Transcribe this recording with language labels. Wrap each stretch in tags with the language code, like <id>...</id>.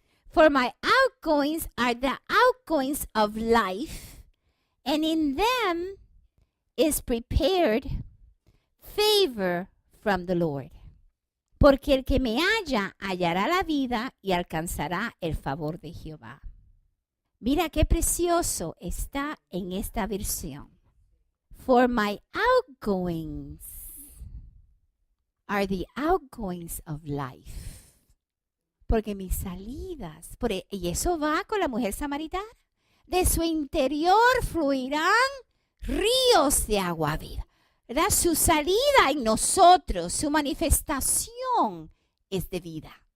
<en>For my outgoings are the outgoings of life, and in them is prepared favor from the Lord.</en> <es>Porque el que me halla, hallará la vida y alcanzará el favor de Jehová. Mira qué precioso está en esta versión.</es> <en>For my outgoings are the outgoings of life.</en> <es>porque mis salidas, y eso va con la mujer samaritana, de su interior fluirán ríos de agua viva. ¿Verdad? Su salida en nosotros, su manifestación es de vida.</es>